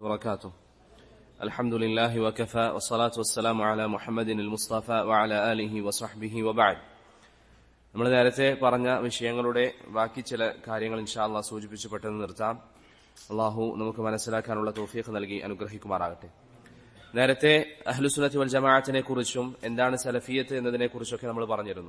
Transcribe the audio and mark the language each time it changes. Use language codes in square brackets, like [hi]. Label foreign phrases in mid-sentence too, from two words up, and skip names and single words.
[ar] وبركاته. الحمد لله وكفى والصلاة والسلام على محمد المصطفى وعلى آله وصحبه وبعد. [ml] നമ്മൾ നേരത്തെ പറഞ്ഞ വിഷയങ്ങളുടെ ബാക്കി ചില കാര്യങ്ങൾ [ar] إن شاء الله [ml] സൂചിപ്പിച്ചു പെട്ടെന്ന് നിർത്താം. അല്ലാഹു നമുക്ക് മനസ്സിലാക്കാനുള്ള തൗഫീഖ് നൽകി അനുഗ്രഹിക്കുമാറാകട്ടെ. നേരത്തെ [ar] أهل السنة والجماعة [ml] കുറിച്ചും എന്താണ് സലഫിയത്ത് എന്നതിനെ കുറിച്ചൊക്കെ നമ്മൾ പറഞ്ഞിരുന്നു.